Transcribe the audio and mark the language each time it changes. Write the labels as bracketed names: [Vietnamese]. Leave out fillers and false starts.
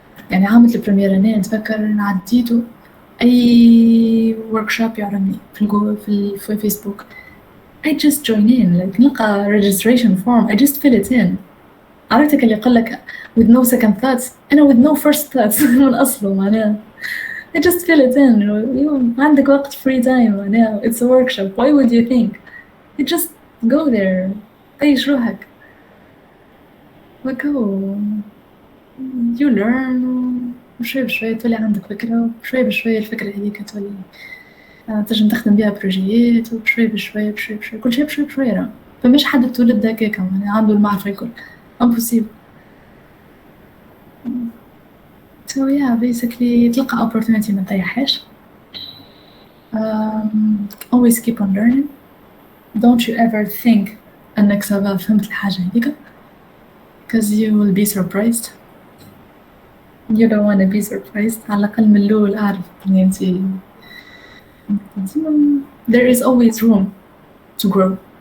[Arabic] يعني عامل البريمير أنا نتفكر عديته أي workshop يعرضني في فيسبوك. [English] I just join in, like [Arabic] نلقى [English] registration form, I just fill it in. [Arabic] عرفتك اللي يقول لك [English] with no second thoughts, [Arabic] أنا [English] with no first thoughts [Arabic] من أصله معناها. [English] I just fill it in. [Arabic] عندك وقت [English] free time [Arabic] معناها. [English] It's a workshop. Why would you think? You just go there. [Arabic] تعيش روحك. [English] go. You learn. [Arabic] وشوي بشوي تولي عندك فكرة. وشوي بشوي الفكرة هذيك تولي تنجم تخدم بها بروجيات. وبشوي بشوي كل شيء بشوي بشوي. فمش حد تولد هكاك يعني عنده المعرفة الكل. [English] impossible. So yeah, basically [Arabic] تلقى [English] opportunity [Arabic] ما تريحش. [English] Always keep on learning. Don't you ever think [Arabic] أنك سبا فهمت الحاجة هذيك, [English] because you will be surprised. You don't want to be surprised. [Arabic] على الأقل من الأول أعرف إن أنتي [English] there is always room to grow.